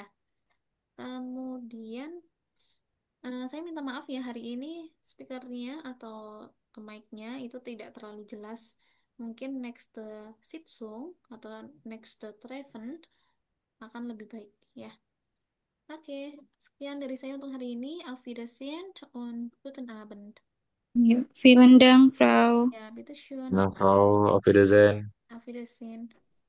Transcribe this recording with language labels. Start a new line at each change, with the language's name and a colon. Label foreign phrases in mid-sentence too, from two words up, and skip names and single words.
Indonesian: Kemudian saya minta maaf ya hari ini speakernya atau mic-nya itu tidak terlalu jelas. Mungkin next Sitzung atau next Treffen akan lebih baik ya. Oke, sekian dari saya untuk hari ini.
German: Auf Wiedersehen und guten Abend. ja. Vielen Dank, Frau. Ja, bitteschön. Nah, Frau, auf Wiedersehen. Auf Wiedersehen.